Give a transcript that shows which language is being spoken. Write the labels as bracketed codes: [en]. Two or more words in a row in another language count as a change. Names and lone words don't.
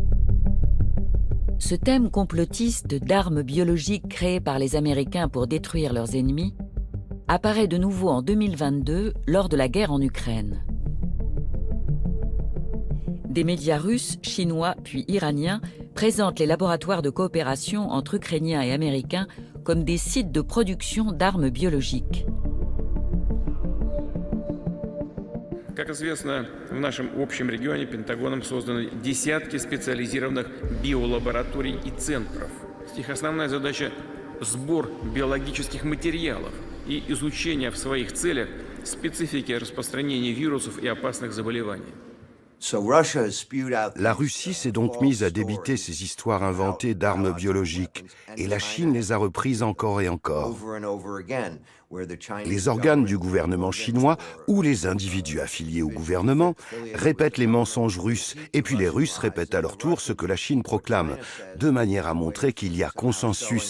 [fr] Ce thème complotiste d'armes biologiques créées par les Américains pour détruire leurs ennemis apparaît de nouveau en 2022 lors de la guerre en Ukraine. Des médias russes, chinois puis iraniens présentent les laboratoires de coopération entre Ukrainiens et Américains comme des sites de production d'armes biologiques. [ru] Как известно, в нашем общем регионе Пентагоном созданы десятки специализированных биолабораторий и центров. Их основная задача – сбор биологических материалов и изучение в своих целях специфики распространения вирусов и опасных заболеваний. [fr] La Russie s'est donc mise à débiter ces histoires inventées d'armes biologiques, et la Chine les a reprises encore et encore. Les organes du gouvernement chinois ou les individus affiliés au gouvernement répètent les mensonges russes, et puis les Russes répètent à leur tour ce que la Chine proclame, de manière à montrer qu'il y a consensus.